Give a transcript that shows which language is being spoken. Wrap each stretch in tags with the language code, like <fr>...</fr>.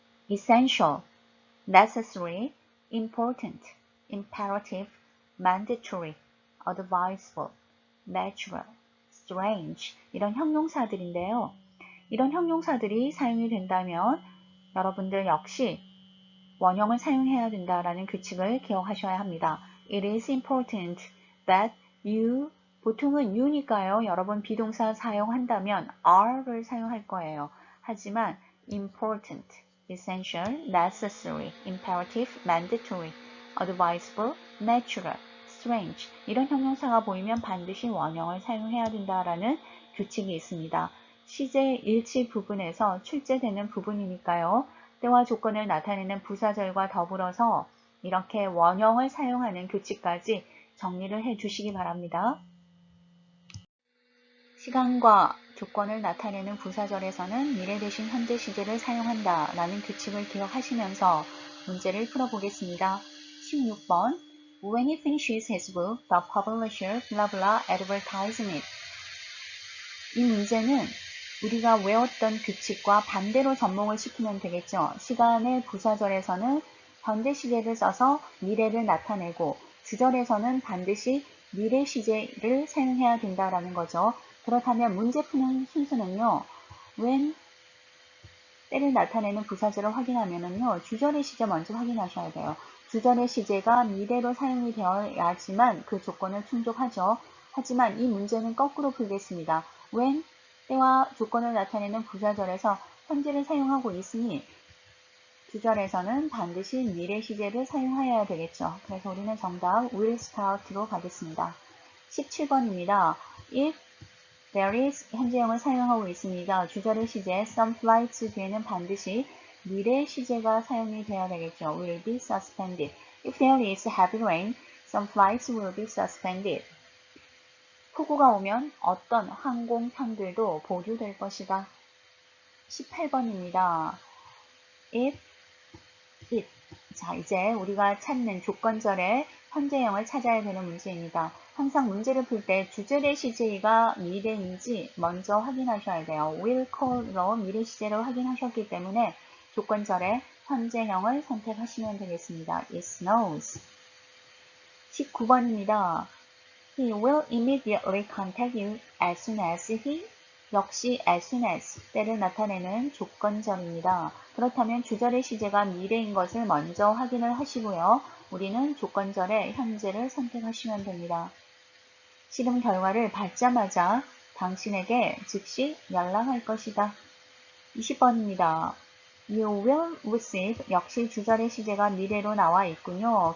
<en>essential, necessary, important, imperative, mandatory, advisable, natural, strange</en> <ko>이런 형용사들인데요. 이런 형용사들이 사용이 된다면 여러분들 역시 원형을 사용해야 된다라는 규칙을 기억하셔야 합니다.</ko> <en>It is important that you</en> <ko>보통은 you니까요. 여러분 비동사 사용한다면 are를 사용할 거예요. 하지만 important, essential, necessary, imperative, mandatory, advisable, natural, strange 이런 형용사가 보이면 반드시 원형을 사용해야 된다라는 규칙이 있습니다. 시제 일치 부분에서 출제되는 부분이니까요. 때와 조건을 나타내는 부사절과 더불어서 이렇게 원형을 사용하는 규칙까지 정리를 해 주시기 바랍니다. 시간과 조건을 나타내는 부사절에서는 미래 대신 현재 시제를 사용한다 라는 규칙을 기억하시면서 문제를 풀어보겠습니다.</ko> <en>16번 When he finishes his book, the publisher blah blah advertising it.</en> <ko>이 문제는 우리가 외웠던 규칙과 반대로 접목을 시키면 되겠죠. 시간의 부사절에서는 현재 시제를 써서 미래를 나타내고 주절에서는 반드시 미래 시제를 사용해야 된다라는 거죠. 그렇다면 문제 푸는 순서는요. when 때를 나타내는 부사절을 확인하면은요. 주절의 시제 먼저 확인하셔야 돼요. 주절의 시제가 미래로 사용이 되어야지만 그 조건을 충족하죠. 하지만 이 문제는 거꾸로 풀겠습니다. when 때와 조건을 나타내는 부사절에서 현재를 사용하고 있으니 주절에서는 반드시 미래 시제를 사용해야 되겠죠. 그래서 우리는 정답 will start로 가겠습니다. 17번입니다. If There is 현재형을 사용하고 있습니다. 주절의 시제 some flights 뒤에는 반드시 미래 시제가 사용이 되어야 되겠죠.</ko> <en>will be suspended. If there is heavy rain, some flights will be suspended.</en> <ko>폭우가 오면 어떤 항공편들도 보류될 것이다. 18번입니다. If, it. 자, 이제 우리가 찾는 조건절의 현재형을 찾아야 되는 문제입니다. 항상 문제를 풀 때 주절의 시제가 미래인지 먼저 확인하셔야 돼요. will call로 미래 시제를 확인하셨기 때문에 조건절의 현재형을 선택하시면 되겠습니다.</ko> <en>It snows.</en> <ko>19번입니다.</ko> <en>He will immediately contact you as soon as he</en> <ko>역시 as soon as 때를 나타내는 조건절입니다. 그렇다면 주절의 시제가 미래인 것을 먼저 확인을 하시고요. 우리는 조건절의 현재를 선택하시면 됩니다. 실험 결과를 받자마자 당신에게 즉시 연락할 것이다. 20번입니다.</ko> <en>You will receive</en> <ko>역시 주절의 시제가 미래로 나와 있군요.</ko>